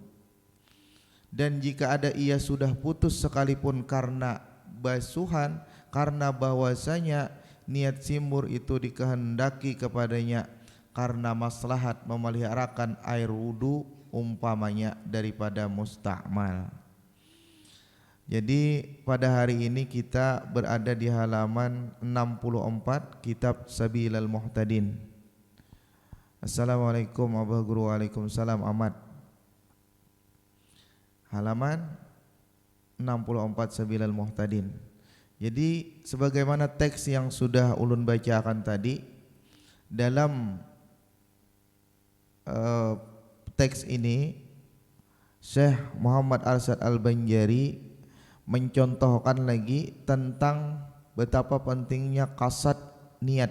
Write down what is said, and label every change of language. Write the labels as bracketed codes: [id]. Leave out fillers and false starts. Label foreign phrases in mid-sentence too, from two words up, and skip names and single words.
[id] Dan jika ada ia sudah putus sekalipun karena basuhan, karena bahwasanya niat simbur itu dikehendaki kepadanya karena maslahat memeliharakan air wudu umpamanya daripada musta'mal. Jadi pada hari ini kita berada di halaman 64 kitab Sabilal Muhtadin. Assalamualaikum Abah Guru. Waalaikumsalam Ahmad. Halaman 64 Sabilal Muhtadin. Jadi sebagaimana teks yang sudah ulun bacakan tadi, dalam teks ini Syekh Muhammad Arsyad Al-Banjari mencontohkan lagi tentang betapa pentingnya kasat niat.